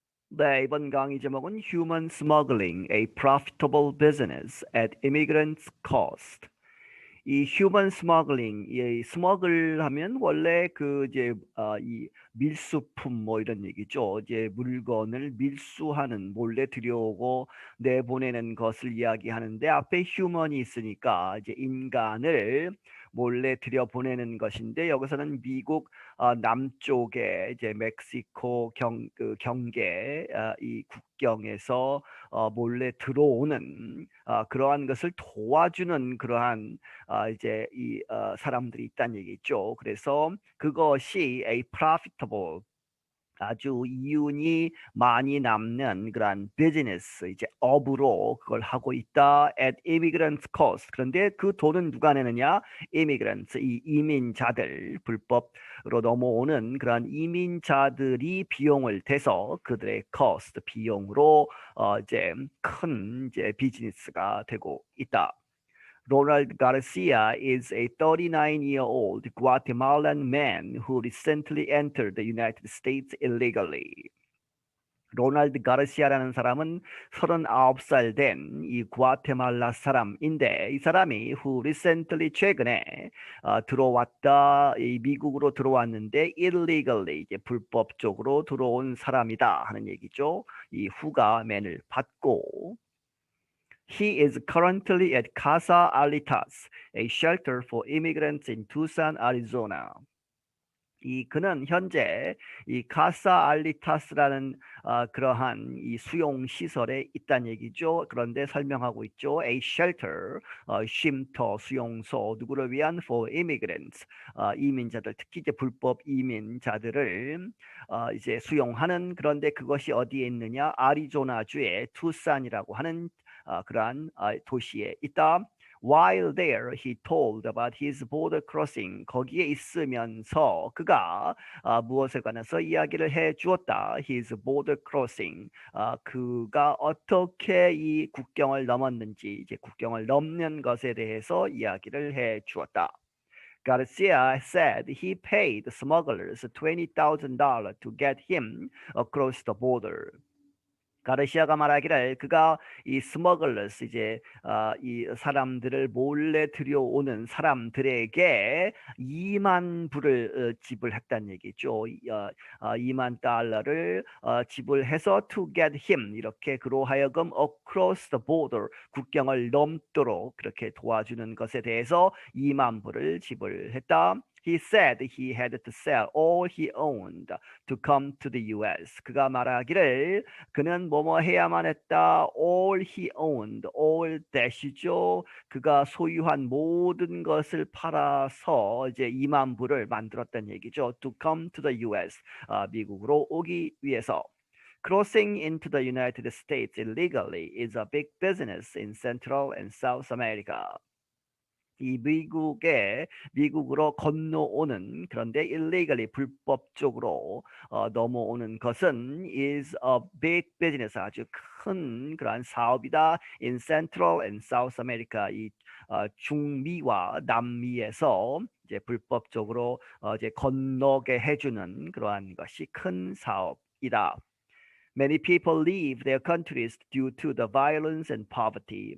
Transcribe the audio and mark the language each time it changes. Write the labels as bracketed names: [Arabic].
[Korean] 네, 이번 강의 제목은 [English] Human Smuggling, a Profitable Business at Immigrants' Cost. [Korean] 이 Human Smuggling, 이 스머글 하면 원래 이 밀수품 뭐 이런 얘기죠. 이제 물건을 밀수하는, 몰래 들여오고 내보내는 것을 이야기하는데 앞에 human이 있으니까 이제 인간을 몰래 들여보내는 것인데 여기서는 미국 남쪽에 이제 멕시코 경계 이 국경에서 몰래 들어오는 그러한 것을 도와주는 그러한 이제 이 사람들이 있다는 얘기죠. 그래서 그것이 [English] a profitable [Korean] 아주 이윤이 많이 남는 그런 비즈니스 이제 업으로 그걸 하고 있다 [English] at immigrants cost. [Korean] 그런데 그 돈은 누가 내느냐? immigrants 이 이민자들 불법으로 넘어오는 그런 이민자들이 비용을 대서 그들의 cost 비용으로 이제 큰 이제 비즈니스가 되고 있다. [English] Ronald Garcia is a 39-year-old Guatemalan man who recently entered the United States illegally. [Korean] 로널드 가르시아라는 사람은 39살 된 이 구아테말라 사람인데 이 사람이 [English] who recently [Korean] 최근에 들어왔다 이 미국으로 들어왔는데 illegally 이제 불법적으로 들어온 사람이다 하는 얘기죠. 이 who가 man을 받고 [English] He is currently at Casa Alitas, a shelter for immigrants in Tucson, Arizona. [Korean] 그는 현재 이 카사 알리타스라는 그러한 이 수용 시설에 있다는 얘기죠. 그런데 설명하고 있죠. A shelter, 쉼터, 수용소, 누구를 위한 [English] for immigrants, [Korean] 이민자들, 특히 이제 불법 이민자들을 이제 수용하는 그런데 그것이 어디에 있느냐? 아리조나주의 투싼이라고 하는 그러한 도시에 있다. [English] While there, he told about his border crossing. [Korean] 거기에 있으면서 그가 무엇에 관해서 이야기를 해 주었다. [English] His border crossing. [Korean] 그가 어떻게 이 국경을 넘었는지, 이제 국경을 넘는 것에 대해서 이야기를 해 주었다. [English] Garcia said he paid smugglers $20,000 to get him across the border. [Korean] 가르시아가 말하기를 그가 이 스머글러스 이제 이 사람들을 몰래 들여오는 사람들에게 2만 불을 지불했다는 얘기죠. 2만 달러를 지불해서 [English] to get him [Korean] 이렇게 그로 하여금 [English] across the border [Korean] 국경을 넘도록 그렇게 도와주는 것에 대해서 2만 불을 지불했다. [English] He said he had to sell all he owned to come to the U.S. [Korean] 그가 말하기를 그는 뭐뭐 해야만 했다. [English] All he owned, all that이죠. [Korean] 그가 소유한 모든 것을 팔아서 이제 2만 불을 만들었다는 얘기죠. [English] To come to the U.S. [Korean] 미국으로 오기 위해서. [English] Crossing into the United States illegally is a big business in Central and South America. [Korean] 이 미국으로 건너오는 그런데 illegally 불법적으로 넘어오는 것은 [English] is a big business [Korean] 아주 큰 그러한 사업이다. [English] In Central and South America [Korean] 이 중미와 남미에서 이제 불법적으로 이제 건너게 해주는 그러한 것이 큰 사업이다. [English] Many people leave their countries due to the violence and poverty.